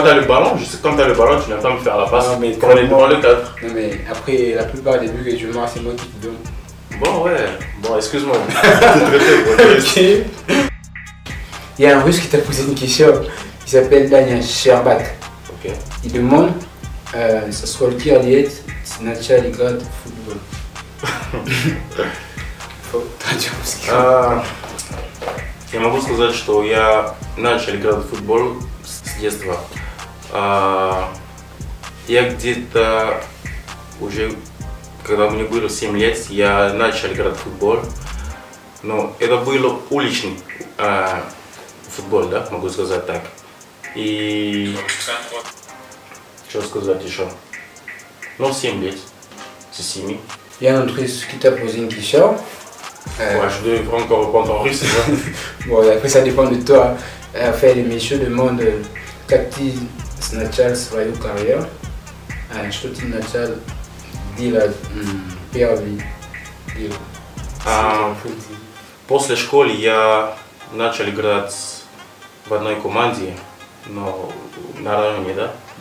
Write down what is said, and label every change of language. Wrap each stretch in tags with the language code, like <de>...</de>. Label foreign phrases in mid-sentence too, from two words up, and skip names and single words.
<fr>Quand t'as le ballon, je sais que quand t'as le ballon, tu n'as pas me faire la passe. Non, mais quand on est devant le cadre. Non mais après, la plupart des buts que tu marques, c'est moi qui te donne. Bon ouais, bon excuse-moi. T'es traité. Ok. Il y a un russe qui t'a posé une question. Il s'appelle Daniel Sherbak. Ok. Il demande</fr> <ru>сколько лет начали играть в футбол? Я могу сказать, что я начал играть в футбол с детства. Я где-то уже, когда мне было 7 лет, я начал играть в футбол. Но это был уличный футбол, да, могу сказать так. И что сказать еще? Ну, 7 лет.</ru> <fr>C'est 7. Il y a un autre russe qui t'a posé une question. Ouais, je devrais encore répondre en russe, c'est ça? Bon, après ça dépend de toi. Enfin, les messieurs demandent как ты начал свою карьеру, что ты начал делать первый дел.</fr> <ru>После школы я начал играть в одной команде, но на районе, да?</ru>